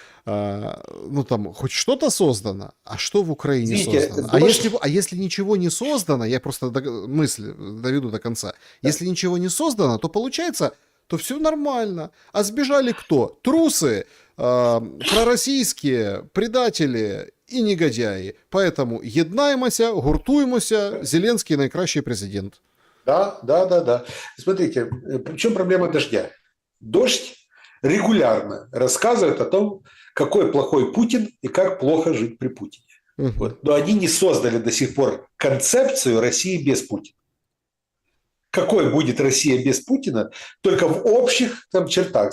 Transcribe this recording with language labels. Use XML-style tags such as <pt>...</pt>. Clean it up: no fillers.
<ru>Ну, там, хоть что-то создано, а что в Украине Извините, создано? дождь- А если ничего не создано, я просто мысль доведу до конца, если ничего не создано, то получается, то все нормально. А сбежали кто? Трусы, пророссийские, предатели и негодяи. Поэтому</ru> <uk>єднаймося, гуртуймося, Зеленский найкращий президент.</uk> <ru>Да. Смотрите, в чем проблема дождя? Дождь регулярно рассказывает о том, какой плохой Путин и как плохо жить при Путине. Мгм. Вот. Но они не создали до сих пор концепцию России без Путина. Какой будет Россия без Путина? Только в общих там чертах.</ru>